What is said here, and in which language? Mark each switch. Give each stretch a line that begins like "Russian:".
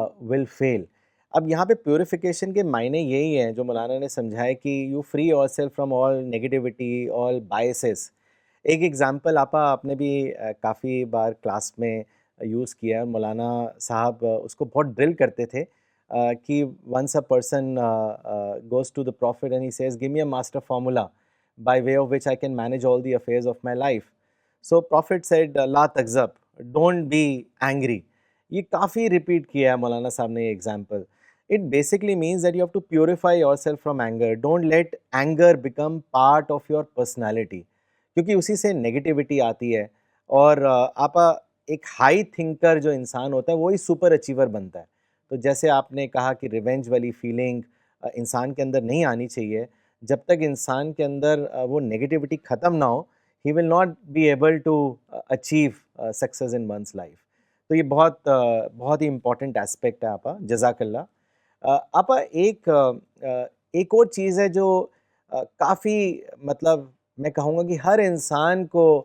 English: Will feel.
Urdu: اب یہاں پہ پیوریفیکیشن کے معنی یہی ہیں جو مولانا نے سمجھائے کہ
English: You free yourself from all negativity, all biases.
Urdu: ایک ایگزامپل آپ نے بھی کافی بار کلاس میں یوز کیا ہے، مولانا صاحب اس کو بہت ڈرل کرتے تھے کہ
English: once a person goes to the prophet and he says give me a master formula by way of which I can manage all the affairs of my life. So prophet said
Arabic: la takzab,
English: don't be angry.
Urdu: یہ کافی repeat کیا ہے مولانا صاحب نے یہ example.
English: It basically means that you have to purify yourself from anger. Don't let anger become part of your personality,
Urdu: کیونکہ اسی سے negativity آتی ہے، اور آپا ایک ہائی تھنکر جو انسان ہوتا ہے وہی سپر اچیور بنتا ہے۔ تو جیسے آپ نے کہا کہ ریونج والی فیلنگ انسان کے اندر نہیں آنی چاہیے، جب تک انسان کے اندر وہ نیگیٹیوٹی ختم نہ ہو
English: ہی will not be able to achieve success in one's life.
Urdu: تو یہ بہت ہی امپورٹنٹ ایسپیکٹ ہے آپا، جزاک اللہ۔ آپا ایک اور چیز ہے جو کافی مطلب میں کہوں گا کہ ہر انسان کو